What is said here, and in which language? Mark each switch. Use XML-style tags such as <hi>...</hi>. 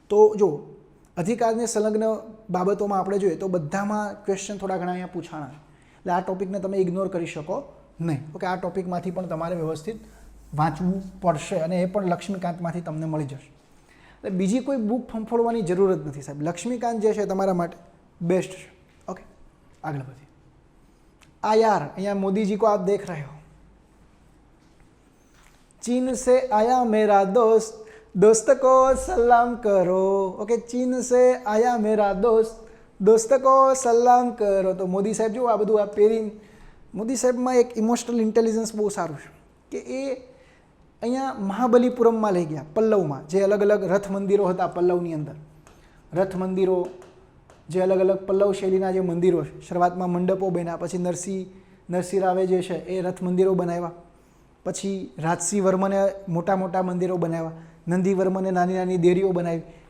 <gu>તો જો અધિકારને સંલગ્ન બાબતોમાં આપણે જોઈએ તો બધામાં ક્વેશ્ચન થોડા ઘણા અહીંયા પૂછાણા છે. એટલે આ ટોપિકને તમે ઇગ્નોર કરી શકો નહીં. ઓકે, આ ટોપિકમાંથી પણ તમારે વ્યવસ્થિત વાંચવું પડશે, અને એ પણ લક્ષ્મીકાંતમાંથી તમને મળી જશે. એટલે બીજી કોઈ બુક ફંફોડવાની જરૂર જ નથી સાહેબ. લક્ષ્મીકાંત જે છે તમારા માટે</gu> <hi>बेस्ट है. ओके, आगे बढ़िए. यार यहाँ मोदी जी को आप देख रहे हो, चीन से आया मेरा दोस्त, दोस्त को सलाम करो. ओके, चीन से आया मेरा दोस्त, दोस्त को</hi> <gu>સલામ કરો. તો મોદી સાહેબ જો આ બધું આ પહેરીને, મોદી સાહેબમાં એક ઇમોશનલ ઇન્ટેલિજન્સ બહુ સારું છે કે એ અહીંયા મહાબલીપુરમમાં લઈ ગયા, પલ્લવમાં, જે અલગ અલગ રથ મંદિરો હતા પલ્લવની અંદર, રથ મંદિરો, જે અલગ અલગ પલ્લવ શૈલીના જે મંદિરો છે, શરૂઆતમાં મંડપો બન્યા, પછી નરસિંહ રાવે જે છે એ રથ મંદિરો બનાવ્યા, પછી રાજસિંહ વર્મને મોટા મોટા મંદિરો બનાવ્યા, નંદી વર્મને નાની નાની દેરીઓ બનાવી.</gu>